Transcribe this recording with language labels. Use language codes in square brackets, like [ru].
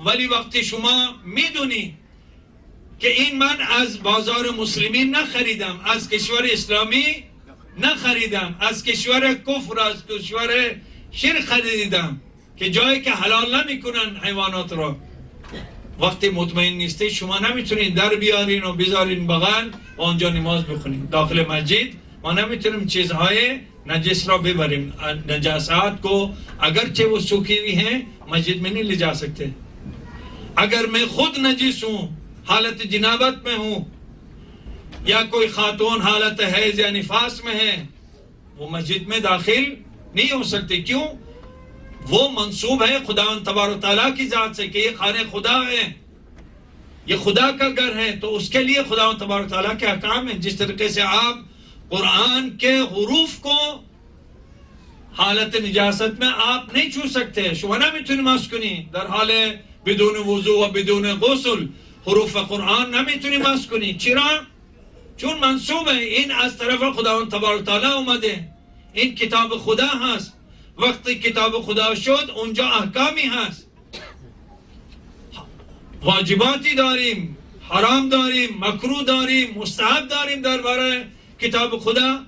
[fa] وقتی شما میدونی که این من از بازار مسلمین نخریدم، از کشور اسلامی نخریدم، از کشور کفر، از کشور شرک خریدم که جایی که حلال نمیکنن حیوانات را، وقتی مطمئن نیستی شما نمیتونین در بیارین و بذارین بغل و آنجا نماز بخونین. داخل مسجد ما نمیتونیم چیزهای نجس را ببریم. [ur] نجاسات کو اگرچہ وہ سوکھی ہوئی ہیں مسجد میں نہیں لے جا سکتے. اگر میں خود نجس ہوں، حالت جنابت میں ہوں، یا کوئی خاتون حالت حیض یا نفاس میں ہے، وہ مسجد میں داخل نہیں ہو سکتے. کیوں؟ وہ منسوب ہے خداوند تبارک تعالیٰ کی ذات سے کہ یہ خانہ خدا ہے، یہ خدا کا گھر ہے، تو اس کے لیے خداوند تبارک تعالیٰ کے احکام ہیں. جس طریقے سے آپ قرآن کے حروف کو حالت نجاست میں آپ نہیں چھو سکتے. [fa] شما نمیتونی مس کنی در حال بدون وضو و بدون غسل حروف قرآن نمیتونی مس کنی. چرا؟ چون منصوب ہے، این از طرف خداوند تبارک تعالی اومده، این کتاب خدا هست. وقتی کتاب خدا شد اونجا احکامی هست، واجباتی داریم، حرام داریم، مکروه داریم، مستحب داریم درباره کتاب خدا.